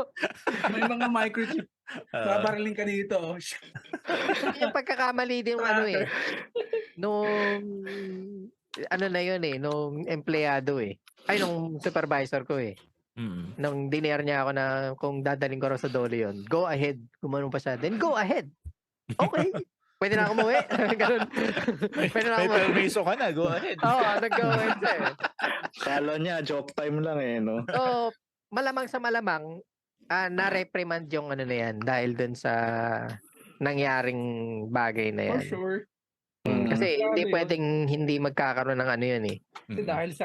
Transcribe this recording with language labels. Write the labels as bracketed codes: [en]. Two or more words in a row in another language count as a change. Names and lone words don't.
[tl] May mga microchip. Babariling ka dito. Yung pagkakamali din nung nung empleyado nung supervisor ko nung dinare niya ako na kung dadaling ko raw sa dole yun, [en] go ahead. [tl] Gumanong pa siya. [en] Then go ahead. [tl] Okay. Pwede na ako umuwi. Ganun. Pwede na ako May permiso ka na, [en] go ahead. [tl] nag- [en] go ahead [tl] siya Kala niya, [en] joke time [tl] lang no? So, malamang sa malamang, na-reprimand yung na yan dahil dun sa nangyaring bagay na yan. [en] For sure. [tl] Kasi hindi Grabe, pwedeng hindi magkakaroon ng yun Kasi dahil sa